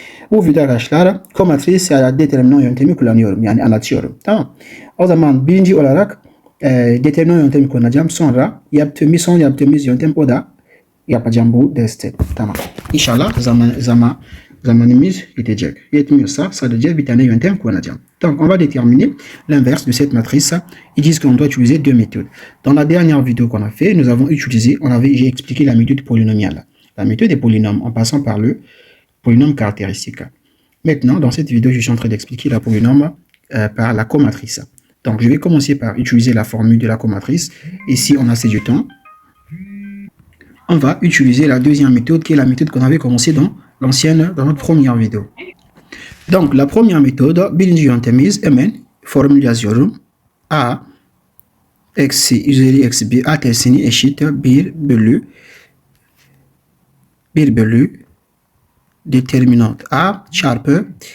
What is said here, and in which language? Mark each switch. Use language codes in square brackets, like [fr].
[tr] Bu video arkadaşlar komatris ya da determinant yöntemi kullanıyorum. Yani anlatıyorum. Tamam. O zaman birinci olarak determinant yöntemi kullanacağım. Sonra son yaptığımız yöntem, o da yapacağım bu derste. Tamam. İnşallah zamanımız yetecek. Yetmiyorsa sadece bir tane yöntem kullanacağım. [fr] Donc, on va déterminer l'inverse de cette matrice. Ils disent qu'on doit utiliser 2 méthodes. Dans la dernière vidéo qu'on a fait, j'ai expliqué la méthode polynomiale. La méthode des polynômes en passant par le polynôme caractéristique. Maintenant, dans cette vidéo, je suis en train d'expliquer la polynôme par la comatrice. Donc, je vais commencer par utiliser la formule de la comatrice. Ici, on a assez de temps. On va utiliser la deuxième méthode, qui est la méthode qu'on avait commencé dans notre première vidéo. Donc, la première méthode, [tr] birinci yöntemiz, hemen formül yazıyorum. A eksi üzeri eksi 1 A tersini eşit 1 bölü determinant A çarpı